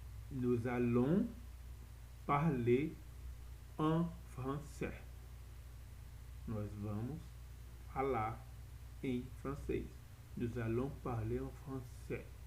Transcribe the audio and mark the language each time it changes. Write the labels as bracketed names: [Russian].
[French] Nous allons parler en français. [Portuguese] Nós vamos falar em francês. [French] Nous allons parler en français.